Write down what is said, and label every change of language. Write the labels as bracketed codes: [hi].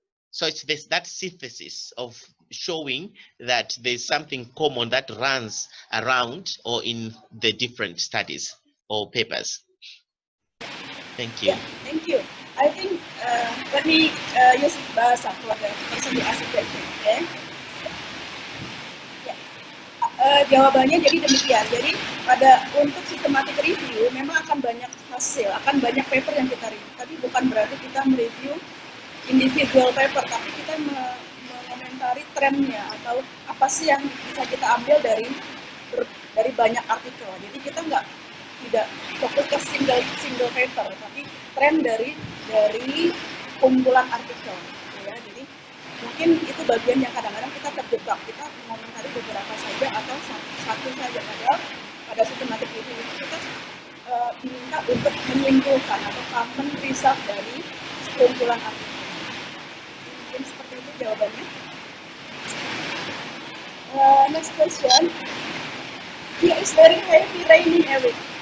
[en] So it's that synthesis of showing that there's something common that runs around or in the different studies or papers. Thank you. Yeah, thank you. I think let me use bahasa for the person who asked the question. Okay. [id] Jawabannya jadi demikian. Jadi untuk systematic review memang akan banyak hasil, akan banyak paper yang kita review. Tapi bukan berarti kita mereview individual paper, tapi kita mengomentari trennya atau apa sih yang bisa kita ambil dari banyak artikel. Jadi kita tidak fokus ke single paper, tapi tren dari kumpulan artikel. Ya, jadi mungkin itu bagian yang kadang-kadang kita terjebak, kita mengomentari beberapa saja atau satu saja, padahal pada systematic review kita diminta untuk menyimpulkan atau [en] common result [id] dari kumpulan artikel. Mungkin seperti itu jawabannya. [en] Next question. Here is very heavy raining, Eric.